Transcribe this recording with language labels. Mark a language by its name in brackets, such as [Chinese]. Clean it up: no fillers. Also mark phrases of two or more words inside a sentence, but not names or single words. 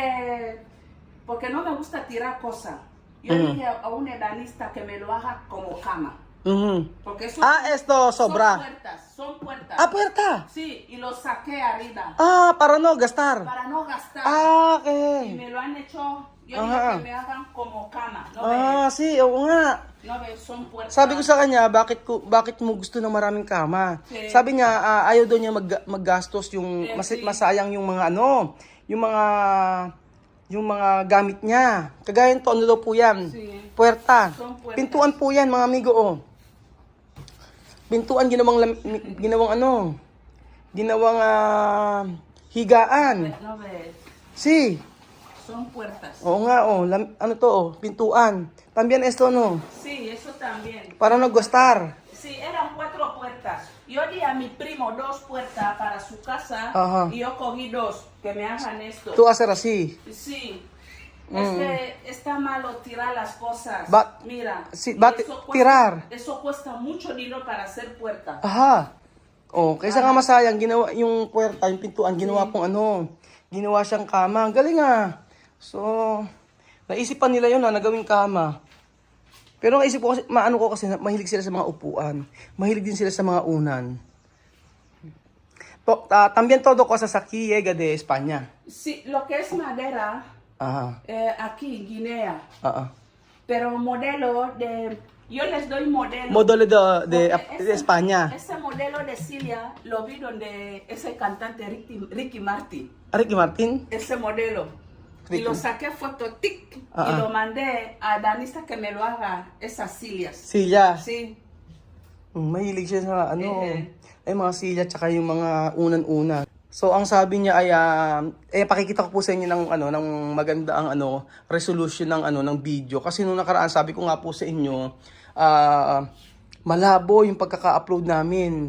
[Spanish] Porque no me gusta tirar cosas. Yo dije a un ebanista que me lo haga como cama. Mhm. Porque eso Esto sobra. son puertas. Puerta. Sí, y lo saqué arriba Para no gastar. para no gastar. Y Okay. me lo han hecho, yo Ajá. digo que me hagan como cama. ¿No ves? [Filipino] Sí, oo nga. [Spanish] No ves, son puertas. [Filipino] Sabi ko sa kanya, bakit mo gusto ng maraming kama? [Spanish] Sí. [Filipino] Sabi niya, ayaw daw niya maggastos yung [Spanish] Sí. [Filipino] masayang yung mga yung mga gamit niya. Kagaya nito, ano daw po yan? [Spanish] Sí. Puwerta. Son puertas. [Filipino] Pintuan po yan, mga amigo, oh. Pintuan, ginawang higaan. [Spanish] No ves, Si. son puertas. [Filipino] Oo nga, oh. Ano to, oh. Pintuan. [Spanish] También esto, no. Sí, eso también. Para no gastar. Sí, eran 4 puertas. Yo di a mi primo 2 puertas para su casa. Ajá. Y yo cogí 2 que me hagan esto. Tú hacer así. Sí. Es que está malo tirar las cosas. Mira. Sí, y va a eso tirar. Eso cuesta mucho dinero para hacer puertas. Aha. [Filipino] Oh, kaysa nga masayang ginawa yung puwerta, yung pintuan, ginawa pong ginawa siyang kama. Ang galing ah. So, naisipan nila yun na gawing kama. Pero naisip ko kasi, mahilig sila sa mga upuan. Mahilig din sila sa mga unan. [Spanish] También todo cosas aquí llega de España. Sí, lo que es madera, Ajá. aquí, Guinea. Ah. Pero modelo de... Yo les doy modelo. Modelo de Porque España. Ese modelo de Cilia lo vi donde ese cantante Ricky Martin. Ricky Martin? Ese modelo. Ricky. Y lo saqué foto tic y Ah. lo mandé a Danista que me lo haga esas Cilias. [Filipino] Silya. [Spanish] Sí. [Filipino] Mahilig siya sa Eh. ay mga silya tsaka yung mga unan-una. So ang sabi niya ay pakikita ko po sa inyo ng maganda ang resolution ng video kasi nung nakaraan sabi ko nga po sa inyo malabo yung pagkaka-upload namin.